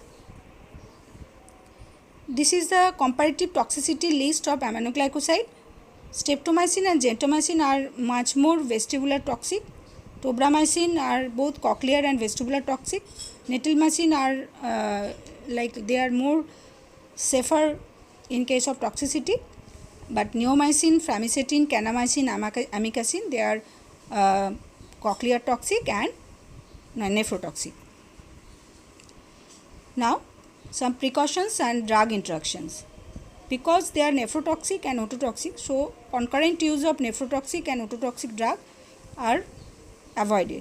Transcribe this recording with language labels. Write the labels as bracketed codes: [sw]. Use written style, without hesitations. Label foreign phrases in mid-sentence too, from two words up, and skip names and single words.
[en] This is the comparative toxicity list of aminoglycoside. Streptomycin and gentamicin are much more vestibular toxic. Tobramycin are both cochlear and vestibular toxic. Netilmycin are they are more safer in case of toxicity, but neomycin, framicetin, kanamycin, amikacin, they are cochlear toxic and nephrotoxic. Now, some precautions and drug interactions. Because they are nephrotoxic and ototoxic, so concurrent use of nephrotoxic and ototoxic drug are avoided.